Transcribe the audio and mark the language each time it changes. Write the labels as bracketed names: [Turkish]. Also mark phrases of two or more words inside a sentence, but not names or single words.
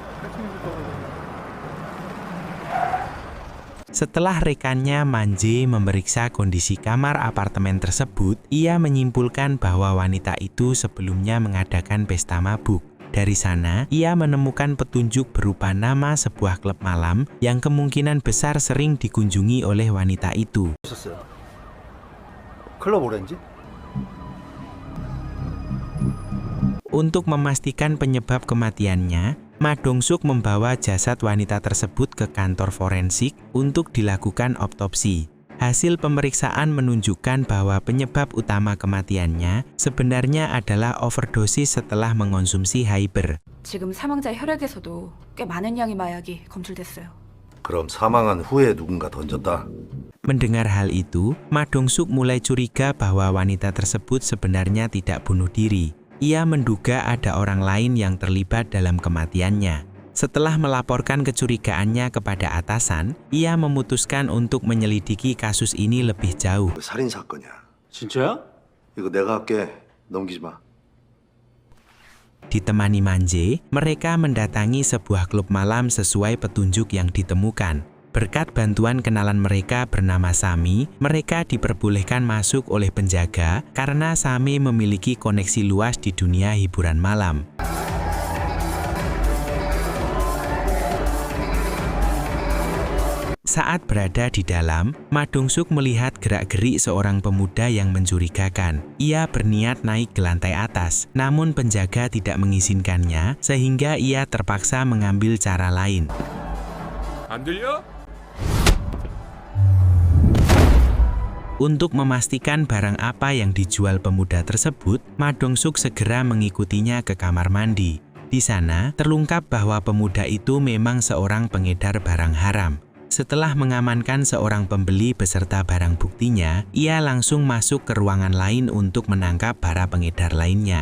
[Indonesian] Setelah rekannya Manje memeriksa kondisi kamar apartemen tersebut, ia menyimpulkan bahwa wanita itu sebelumnya mengadakan pesta mabuk. Dari sana, ia menemukan petunjuk berupa nama sebuah klub malam yang kemungkinan besar sering dikunjungi oleh wanita itu. [Korean] 클럽 오렌지? [Indonesian] Untuk memastikan penyebab kematiannya, Ma Dong-suk membawa jasad wanita tersebut ke kantor forensik untuk dilakukan otopsi. Hasil pemeriksaan menunjukkan bahwa penyebab utama kematiannya sebenarnya adalah overdosis setelah mengonsumsi Hyper. [Korean] 지금 사망자의 혈액에서도 꽤 많은 양의 마약이 검출됐어요. 그럼 사망한 후에 누군가 던졌다. [Indonesian] Mendengar hal itu, Ma Dong-suk mulai curiga bahwa wanita tersebut sebenarnya tidak bunuh diri. Ia menduga ada orang lain yang terlibat dalam kematiannya. Setelah melaporkan kecurigaannya kepada atasan, ia memutuskan untuk menyelidiki kasus ini lebih jauh. [Korean] 살인 사건이야. 진짜야? 이거 내가 할게. 넘기지 마. [Indonesian] Ditemani Manje, mereka mendatangi sebuah klub malam sesuai petunjuk yang ditemukan. Berkat bantuan kenalan mereka bernama Sami, mereka diperbolehkan masuk oleh penjaga karena Sami memiliki koneksi luas di dunia hiburan malam. Saat berada di dalam, Ma Dong-suk melihat gerak-gerik seorang pemuda yang mencurigakan. Ia berniat naik ke lantai atas, namun penjaga tidak mengizinkannya sehingga ia terpaksa mengambil cara lain. [Korean] 안 들려? [Indonesian] Untuk memastikan barang apa yang dijual pemuda tersebut, Ma Dong-suk segera mengikutinya ke kamar mandi. Di sana, terungkap bahwa pemuda itu memang seorang pengedar barang haram. Setelah mengamankan seorang pembeli beserta barang buktinya, ia langsung masuk ke ruangan lain untuk menangkap para pengedar lainnya.